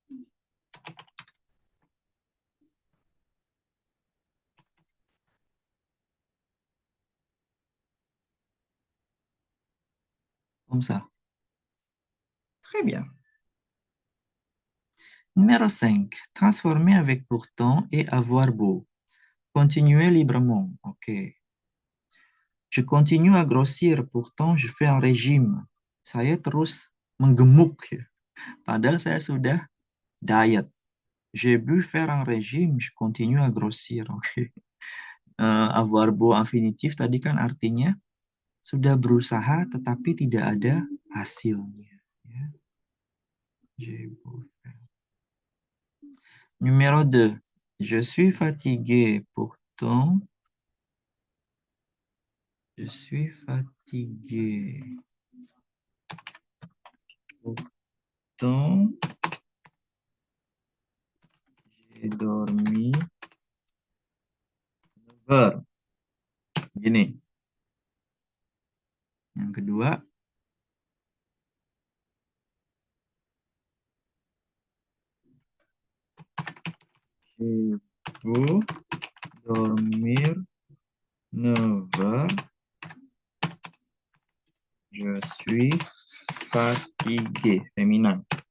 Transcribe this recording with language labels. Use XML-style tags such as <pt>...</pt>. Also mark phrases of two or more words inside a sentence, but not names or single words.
<fr>Comme ça. Très bien. Numéro 5. Transformer avec pourtant et avoir beau. Continuer librement. OK. Je continue à grossir, pourtant je fais un régime.</fr> <id>Saya terus menggemuk. Padahal saya sudah diet.</id> <fr>J'ai bu faire un régime, je continue à grossir. OK. Avoir beau infinitif</fr> <id>tadi kan artinya sudah berusaha tetapi tidak ada hasilnya. Ya.</id> <fr>J'ai beau faire. Numéro 2. Je suis fatigué, pourtant je suis fatigué. Pourtant, j'ai dormi 9 heures.</fr> <id>Gini. Yang kedua,</id> <fr>j'ai beau dormir 9 heures, je suis fatigué. Féminin.</fr>